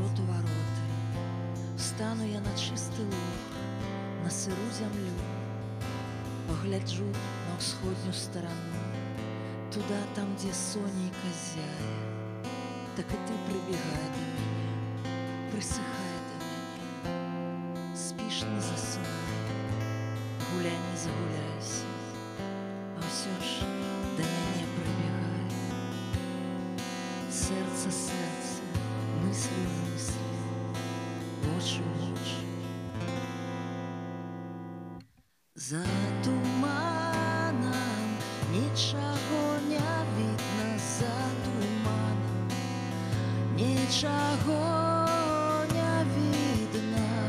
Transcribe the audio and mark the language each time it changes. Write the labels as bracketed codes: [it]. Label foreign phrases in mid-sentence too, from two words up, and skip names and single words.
[be] у вароты, стану я на чысты луг, на сыру зямлю, погляджу на ўсходнюю старану, туда, там, дзе сонейка зяе, так і ты прыбегай да мяне, прысыхай да мяне, спіш не засынай, гуляй не загуляйся. [ru] Все ж до меня прибегай, сердце сердце, мысли мысли, очи очи. За туманом ничего не видно, за туманом ничего не видно.